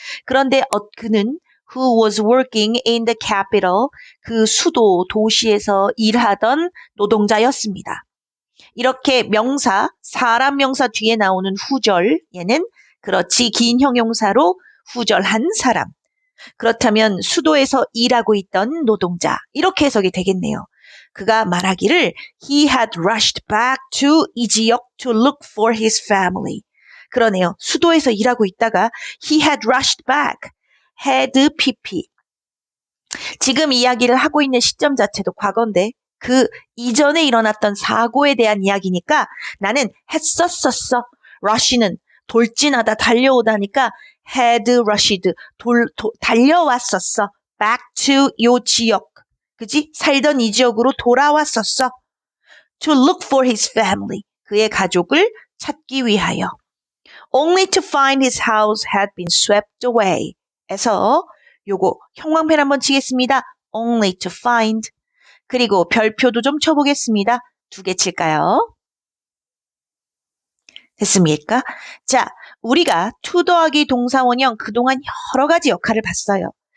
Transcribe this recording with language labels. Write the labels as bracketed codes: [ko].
[ko] 그런데 그는 [en] who was working in the capital, [ko] 그 수도 도시에서 일하던 노동자였습니다. 이렇게 명사, 사람 명사 뒤에 나오는 후절, 얘는 그렇지 긴 형용사로 후절한 사람. 그렇다면 수도에서 일하고 있던 노동자, 이렇게 해석이 되겠네요. 그가 말하기를 [en] he had rushed back to [ko] 이 지역 [en] to look for his family. [ko] 그러네요. 수도에서 일하고 있다가 [en] he had rushed back, [ko] had pp. 지금 이야기를 하고 있는 시점 자체도 과거인데 그 이전에 일어났던 사고에 대한 이야기니까 나는 했었었어. rush는 돌진하다 달려오다니까 had rushed, 달려왔었어. back to 요 지역. 그지? 살던 이 지역으로 돌아왔었어. [en] To look for his family. [ko] 그의 가족을 찾기 위하여. [en] Only to find his house had been swept away. [ko] 에서 요거 형광펜 한번 치겠습니다. [en] Only to find. [ko] 그리고 별표도 좀 쳐보겠습니다. 2개 칠까요? 됐습니까? 자, 우리가 to 더하기 동사원형 그동안 여러 가지 역할을 봤어요.